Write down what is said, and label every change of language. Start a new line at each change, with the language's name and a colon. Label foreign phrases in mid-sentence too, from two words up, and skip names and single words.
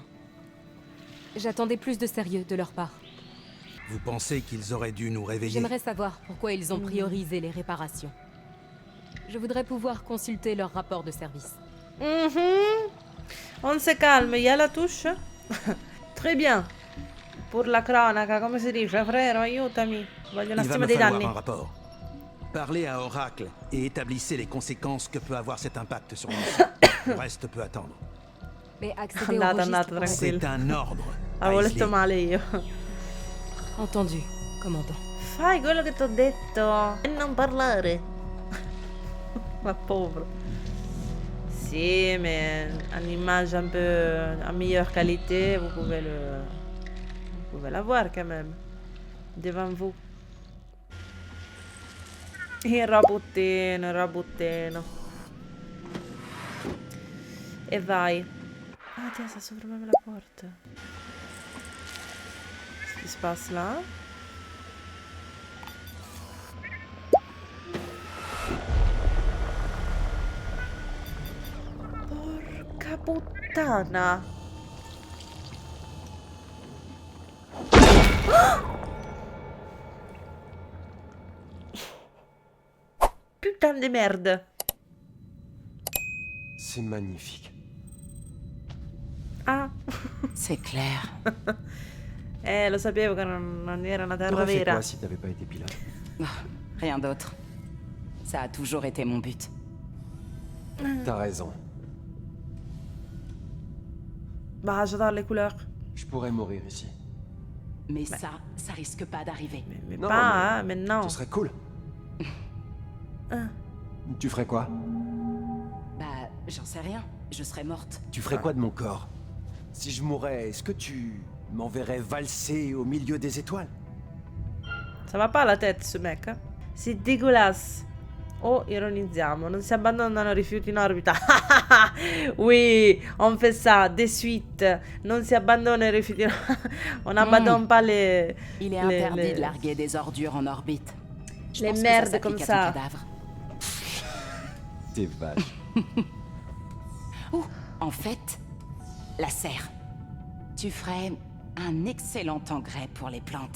French: J'attendais plus de sérieux de leur part. Vous pensez qu'ils auraient dû nous réveiller? J'aimerais savoir pourquoi ils ont priorisé les réparations. Je voudrais pouvoir consulter leur rapport de service. On se calme, il y a la touche. Très bien. Pour
Italian: la cronaca, come si dice? Frero, aiutami. Voglio una
French: Il va
Italian: stima
French: me
Italian: dei
French: falloir
Italian: danni.
French: un rapport. Parlez à Oracle et établissez les conséquences que peut avoir cet impact sur nous. Le reste peut attendre. Mais accéder au
Italian: Andate,
French: registre
Italian: andate,
French: pour- C'est un ordre.
Italian: Avevo Aisley. letto male io.
French: Entendu, commandant.
Italian: Fai quello che t'ho detto e non parlare.
French: Ma pauvre. Si, mais une image un peu en meilleure qualité, vous pouvez l'avoir quand même. Devant vous.
Italian: Il rabottino. E vai.
French: Ah, tiens, ça s'ouvre même la porte. Qu'est-ce qui se passe là?
Italian: Porca puttana!
French: Putain de merde! C'est magnifique. Ah! C'est clair.
Italian: Lo sapevo che non era una terra
French: T'aurais fait
Italian: vera.
French: quoi si t'avais pas été pilote? Rien d'autre. Ça a toujours été mon but. T'as raison. Bah, j'adore les couleurs. Je pourrais mourir ici. Mais ça risque pas d'arriver. Mais Non, pas, hein, maintenant. Ce serait cool. Hein. Tu ferais quoi? Bah, j'en sais rien. Je serais morte. Tu ferais quoi de mon corps? Si je mourais, est-ce que tu m'enverrais valser au milieu des étoiles? Ça va pas la tête, ce mec. Hein. C'est dégueulasse.
Italian: Oh, ironizziamo. Non si abbandonano rifiuti in orbita.
French: Oui, on fait ça, de suite.
Italian: Non si abbandonano i rifiuti in
French: On n'abandonne pas les... Il est interdit de larguer des ordures en orbite. Je Les pense que merdes ça comme s'applique à ça. ton cadavre. T'es vache. Ouh, en fait, la serre. Tu ferais un excellent engrais pour les plantes.